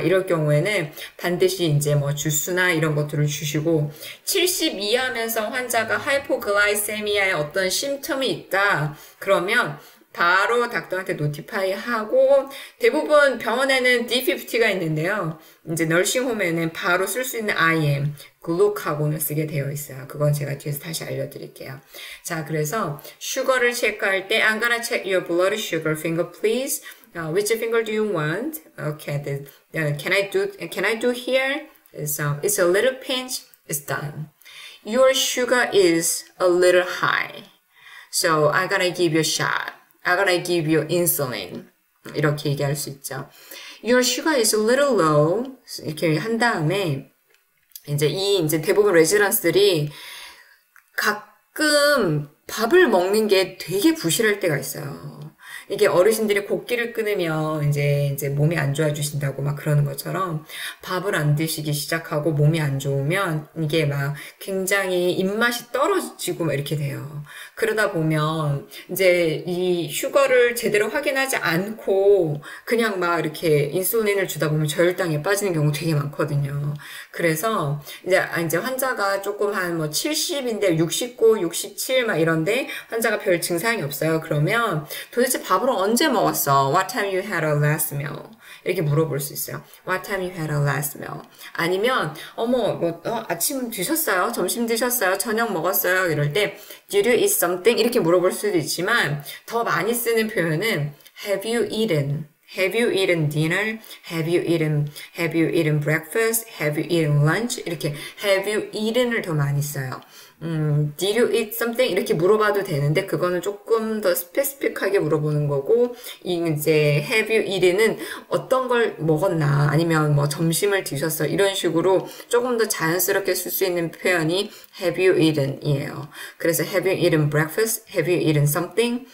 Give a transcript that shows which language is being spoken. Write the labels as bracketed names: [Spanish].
[Korean] 이럴 경우에는 반드시 이제 뭐 주스나 이런 것들을 주시고 70 이하면서 환자가 하이포글라이세미아의 어떤 심텀이 있다. 그러면 바로 닥터한테 노티파이 하고 대부분 병원에는 D50가 있는데요. 이제 널싱홈에는 바로 쓸 수 있는 IM, 글루카곤을 쓰게 되어 있어요. 그건 제가 뒤에서 다시 알려드릴게요. 자, 그래서 슈거를 체크할 때 [English] I'm gonna check your blood sugar finger please. Which finger do you want? Okay, can I do here? It's a little pinch. It's done. Your sugar is a little high. So I'm gonna give you a shot. I'm gonna give you insulin. [Korean] 이렇게 얘기할 수 있죠. [English] Your sugar is a little low. [Korean] 이렇게 한 다음에 이제 대부분 레지던스들이 가끔 밥을 먹는 게 되게 부실할 때가 있어요. 이게 어르신들이 곡기를 끊으면 이제 몸이 안 좋아지신다고 막 그러는 것처럼 밥을 안 드시기 시작하고 몸이 안 좋으면 이게 막 굉장히 입맛이 떨어지고 막 이렇게 돼요. 그러다 보면 이제 이 슈거를 제대로 확인하지 않고 그냥 막 이렇게 인슐린을 주다 보면 저혈당에 빠지는 경우 되게 많거든요. 그래서 이제 환자가 조금 한 뭐 70인데 69, 67 막 이런데 환자가 별 증상이 없어요. 그러면 도대체 밥을 언제 먹었어? [English] What time you had a last meal? [Korean] 이렇게 물어볼 수 있어요. [English] What time you had a last meal? [Korean] 아니면 아침 드셨어요? 점심 드셨어요? 저녁 먹었어요? 이럴 때 [English] Did you eat something? [Korean] 이렇게 물어볼 수도 있지만 더 많이 쓰는 표현은 [English] Have you eaten? Have you eaten dinner? Have you eaten breakfast? Have you eaten lunch? 이렇게 have you eaten을 [Korean] 더 많이 써요. [English] Did you eat something? [Korean] 이렇게 물어봐도 되는데 그거는 조금 더 스페시픽하게 물어보는 거고 이제 have you eaten은 어떤 걸 먹었나 아니면 뭐 점심을 드셨어 이런 식으로 조금 더 자연스럽게 쓸 수 있는 표현이 have you eaten이에요. [English] 그래서 have you eaten breakfast? Have you eaten something?